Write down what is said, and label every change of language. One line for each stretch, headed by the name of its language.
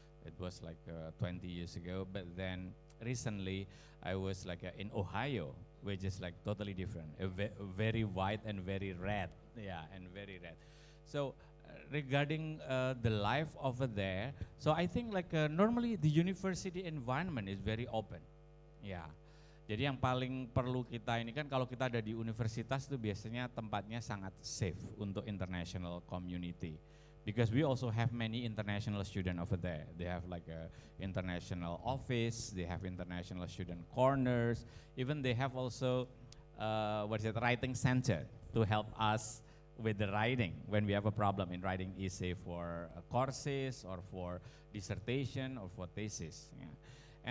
English: It was like 20 years ago. But then recently, I was like in Ohio, which is like totally different. Very white and very red. Yeah, and very red. So regarding the life over there, so I think like normally the university environment is very open. Yeah.
Indonesian: Jadi yang paling perlu kita ini kan kalau kita ada di universitas itu biasanya tempatnya sangat safe untuk international community.
English: Because we also have many international student over there. They have like a international office, they have international student corners, even they have also writing center to help us with the writing when we have a problem in writing essay for courses or for dissertation or for thesis. Yeah.